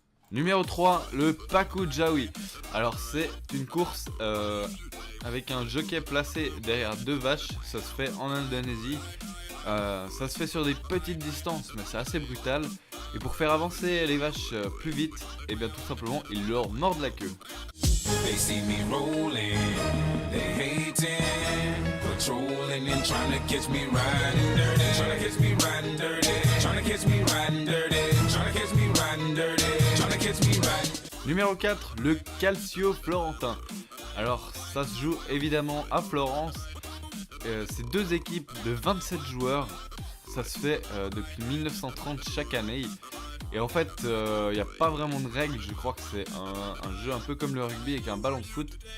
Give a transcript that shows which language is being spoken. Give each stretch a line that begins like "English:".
French: Numéro 3, le Paku Jawi. Alors c'est une course avec un jockey placé derrière 2 vaches. Ça se fait en Indonésie. Ça se fait sur des petites distances, mais c'est assez brutal. Et pour faire avancer les vaches plus vite, et bien tout simplement, ils leur mordent la queue.
English: They see me rolling, they hating, patrolling and trying to catch me riding dirty, trying to catch me riding dirty, trying to catch me riding dirty, trying to catch me riding dirty, trying to catch me riding.
French: Numéro 4, le Calcio Florentin. Alors ça se joue évidemment à Florence. C'est 2 équipes de 27 joueurs. Ça se fait depuis 1930 chaque année. Et en fait, il n'y a pas vraiment de règles. Je crois que c'est un jeu un peu comme le rugby avec un ballon de foot.